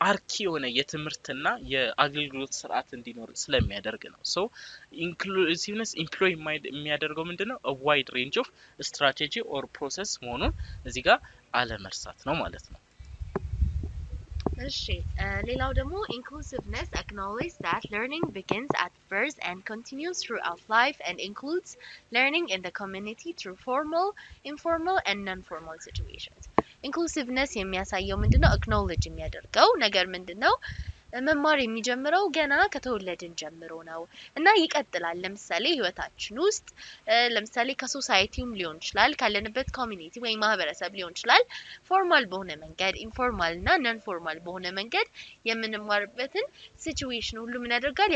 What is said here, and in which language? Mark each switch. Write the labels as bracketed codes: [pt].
[am] አርኪ የሆነ የትምህርትና የአገልግሎት ስርዓት እንዲኖር ስለሚያደርግ ነው። ሶ ኢንክሉሲቭነስ ኢምፕሎይ የሚያደርገው ምንድነው? [en] a wide range of strategy or process [am] መሆኑን እዚህ ጋር አለመርሳት ነው ማለት ነው። እሺ ሌላው ደግሞ [en] inclusiveness acknowledges that learning begins at birth and continues throughout life and includes learning in the community through formal, informal and non-formal situations። inclusiveness [am] የሚያሳየው ምንድነው? acknowledge የሚያደርገው ነገር ምንድነው? መማር የሚጀምረው ገና ከተወለድን ጀምሮ ነው እና ይቀጥላል። ለምሳሌ ህይወታችን ውስጥ ለምሳሌ ከሶሳይቲውም ሊሆን ይችላል፣ ካለንበት ኮሚኒቲ ወይ ማህበረሰብ ሊሆን ይችላል፣ ፎርማል በሆነ መንገድ፣ ኢንፎርማል እና ነን ፎርማል በሆነ መንገድ የምንማርበትን ሲቹዌሽን ሁሉ ምን ያደርጋል?